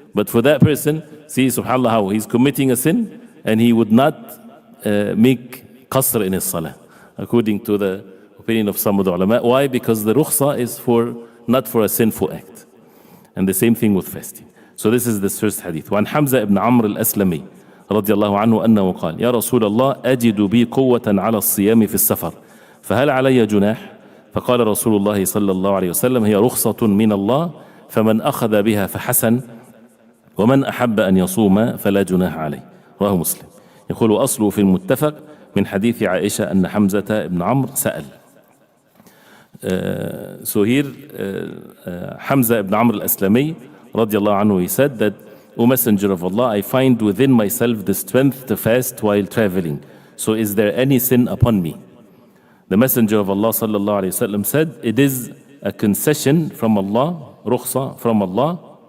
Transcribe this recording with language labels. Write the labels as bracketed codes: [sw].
[en] But for that person, see subhanAllah how he's committing a sin and he would not make qasr in his salah, according to the opinion of some of the ulama. Why? Because the rukhsa is not for a sinful act. And the same thing with fasting. So this is the first hadith. [ar] وعن حمزة ibn عمرو الأسلمي رضي الله عنه أنه قال يا رسول الله أجد بي قوة على الصيام في السفر فهل علي جناح؟ فقال رسول الله صلى الله عليه وسلم هي رخصة من الله فمن أخذ بها فحسن ومن أحب أن يصوم فلا جناح عليه. رواه مسلم. يقول أصله في المتفق من حديث عائشة أن حمزة ابن عمرو سأل. [en] So here Hamza ibn Amr al-Aslami radiallahu anhu, he said that, O Messenger of Allah, I find within myself the strength to fast while traveling. So is there any sin upon me? The Messenger of Allah sallallahu alayhi wasallam said, it is a concession from Allah, rukhsa from Allah.